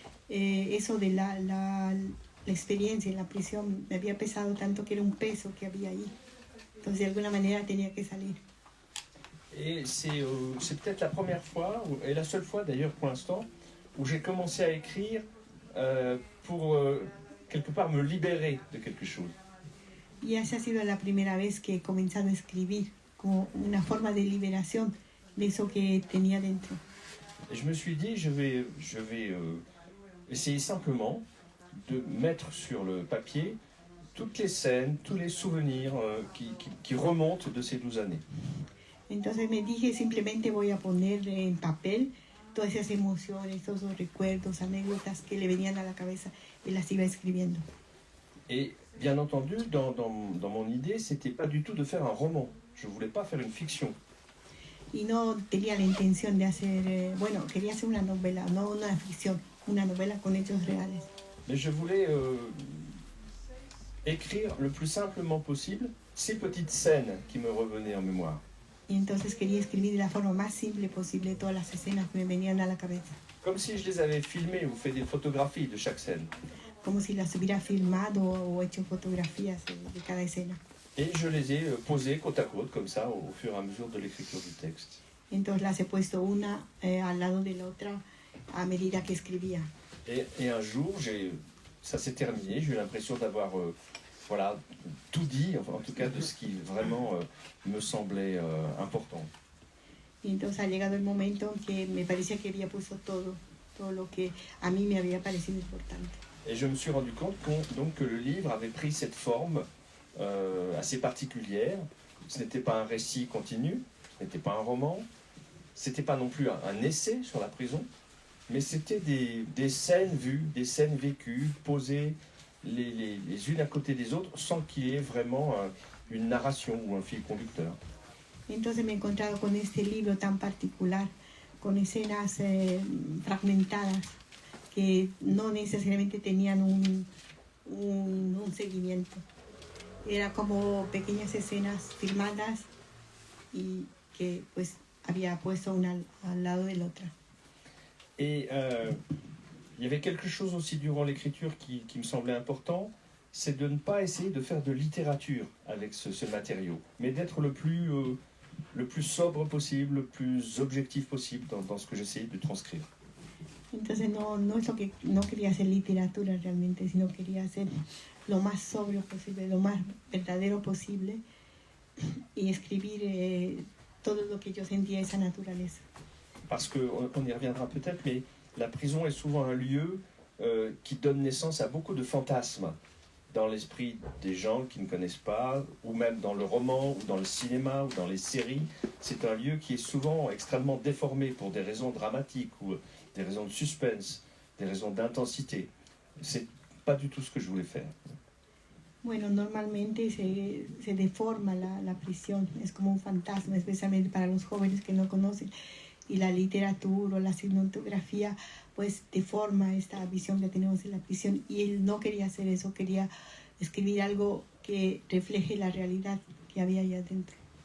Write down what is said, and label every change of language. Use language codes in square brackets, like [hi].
[es] Eso de la experiencia en la prisión me había pesado tanto que era un peso que había ahí. Entonces de alguna manera tenía que salir. [fr] Et c'est peut-être la première fois, et la seule fois d'ailleurs pour l'instant, où j'ai commencé à écrire pour quelque part me libérer de quelque chose. [es] Y esa ha sido la primera vez que he comenzado a escribir, como una forma de liberación de eso que tenía dentro. [fr] Et je me suis dit, je vais essayer simplement de mettre sur le papier toutes les scènes, tous les souvenirs qui remontent de ces 12 années. [es] Entonces me dije, simplemente voy a poner en papel todas esas emociones, todos los recuerdos, anécdotas que le venían a la cabeza y las iba escribiendo. [fr] Et bien entendu, dans mon idée, c'était pas du tout de faire un roman. Je voulais pas faire une fiction. [es] Y no tenía la intención de hacer, quería hacer una novela, no una ficción, una novela con hechos reales. [fr] Mais je voulais écrire le plus simplement possible ces petites scènes qui me revenaient en mémoire. [es] Y entonces quería escribir de la forma más simple posible todas las escenas que me venían a la cabeza. [fr] Comme si je les avais filmées ou fait des photographies de chaque scène. [es] Como si las hubiera filmado o hecho fotografías de cada escena. [fr] Et je les ai posées côte à côte, comme ça, au fur et à mesure de l'écriture du texte. [es] Entonces las he puesto una al lado de la otra a medida que escribía. [fr] Et un jour, ça s'est terminé, j'ai eu l'impression d'avoir tout dit, enfin, en tout cas de ce qui vraiment me semblait important. [es] Y entonces ha llegado el momento en que me parecía que había puesto todo lo que a mí me había parecido importante. [fr] Et je me suis rendu compte que le livre avait pris cette forme assez particulière. Ce n'était pas un récit continu, ce n'était pas un roman, ce n'était pas non plus un essai sur la prison, mais c'était des scènes vues, des scènes vécues, posées les unes à côté des autres, sans qu'il y ait vraiment une narration ou un fil conducteur. [es] Entonces me he encontrado con este libro tan particular, con escenas fragmentadas, que no necesariamente tenían un seguimiento. Era como pequeñas escenas filmadas y que pues había puesto una al lado de la otra. [fr] Et il y avait quelque chose aussi durant l'écriture qui me semblait important, c'est de ne pas essayer de faire de littérature avec ce matériau, mais d'être le plus sobre possible, le plus objectif possible dans ce que j'essayais de transcrire. [es] Entonces no es lo que no quería hacer literatura realmente, sino quería hacer lo más sobrio posible, lo más verdadero posible y escribir todo lo que yo sentía esa naturaleza. [fr] Parce qu'on y reviendra peut-être, mais la prison est souvent un lieu qui donne naissance à beaucoup de fantasmes dans l'esprit des gens qui ne connaissent pas, ou même dans le roman, ou dans le cinéma, ou dans les séries. C'est un lieu qui est souvent extrêmement déformé pour des raisons dramatiques, ou des raisons de suspense, des raisons d'intensité. C'est pas du tout ce que je voulais faire. [es] Bueno, normalmente se deforma la prisión, es como un fantasma, especialmente para los jóvenes que no conocen. Y la literatura o la cinematografía pues deforma esta visión que tenemos de la prisión, y él no quería hacer eso, quería escribir algo que refleje la realidad que había allá adentro.